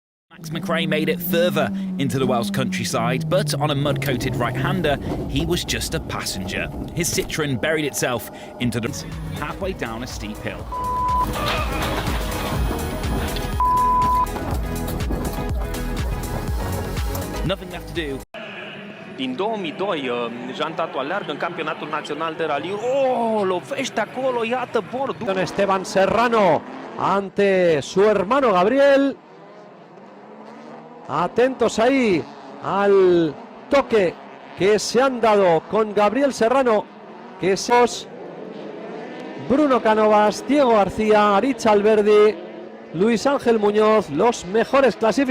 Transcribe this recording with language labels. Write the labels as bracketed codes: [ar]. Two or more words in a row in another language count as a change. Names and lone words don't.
[en] Max McRae made it further into the Welsh countryside, but on a mud-coated right-hander, he was just a passenger. His Citroën buried itself into the halfway down a steep hill. Nothing left to do. [ro] Din 2002, jantatul aleargă în campionatul național de raliu. Oh, lovește acolo, iată bordul. [es] Esteban Serrano ante su hermano Gabriel. Atentos ahí al toque que se han dado con Gabriel Serrano, que es Bruno Cánovas, Diego García, Aritz Alberdi, Luis Ángel Muñoz, los mejores clasificados.